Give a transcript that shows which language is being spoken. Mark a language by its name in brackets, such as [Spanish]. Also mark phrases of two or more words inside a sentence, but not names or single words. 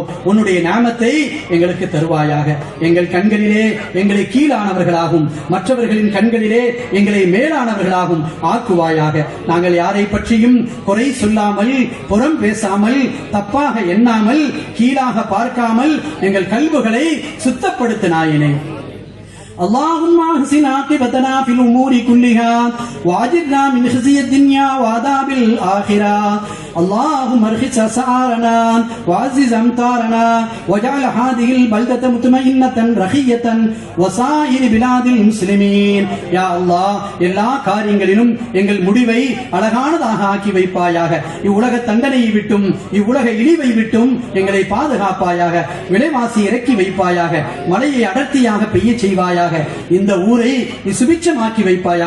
[Tamil] உன்னுடைய நாமத்தை எங்களுக்கு தருவாயாக. எங்கள் கண்களிலே எங்களை கீழானவர்களாகும், மற்றவர்களின் கண்களிலே எங்களை மேலானவர்களாகும் ஆக்குவாயாக. நாங்கள் யாரை பற்றியும் குறை சொல்லாமல், புறம் பேசாமல், தப்பாக எண்ணாமல், கீழாக பார்க்காமல் எங்கள் கல்புகளை சுத்தப்படுத்தினாயினே. [Arabic] اللهم احسن عاقبتنا في الامور كلها واجرنا من خزي الدنيا وعذاب الاخره. اللهم ارخص اسعارنا وعزز امطارنا واجعل هذه البلده مطمئنه رخيه وسائر بلاد المسلمين. يا الله, [Tamil] எல்லா காரியங்களிலும் எங்கள் முடிவை அழகானதாக ஆக்கி வைப்பாயாக. இவ்வுலக தண்டனையை விட்டும், இவ்வுலக இழிவை விட்டும் எங்களை பாதுகாப்பாயாக. விலைவாசி இறக்கி வைப்பாயாக. மழையை அடர்த்தியாக பெய்ய செய்வாயாக. இந்த ஊரை நீ சுபிட்சமாக்கி வைப்பாயாக.